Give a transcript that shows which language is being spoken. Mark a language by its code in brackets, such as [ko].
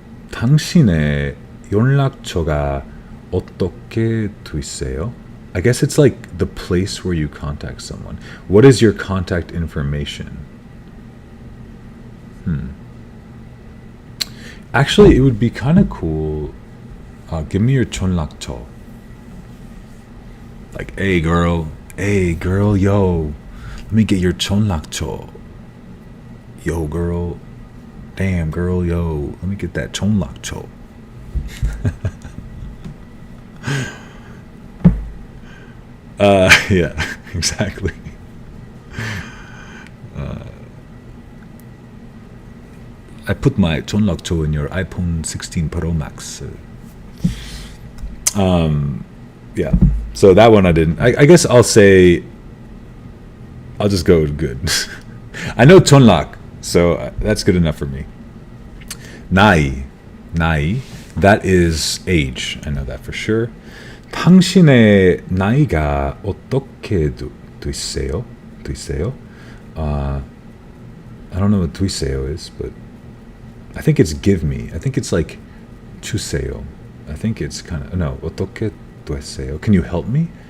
[ko] 당신의 연락처가 어떻게 되세요? [en] I guess it's like the place where you contact someone. What is your contact information? Actually, it would be kind of cool. Give me your 전락처. Like, hey girl, yo, let me get your 전락처. Yo girl, damn girl, yo, let me get that 전락처. Yeah, exactly. I put my 전락처 in your iPhone 16 Pro Max. Yeah, so that one I didn't. I guess I'll say, I'll just go with good. I know 전락, so that's good enough for me. 나이, that is age. I know that for sure. [ko] 당신의 나이가 어떻게 되세요? [en] I don't know what 되세요 is, but I think it's give me. I think it's like 주세요. I think it's kind of, no, [ko] 어떻게 되세요? [en] Can you help me?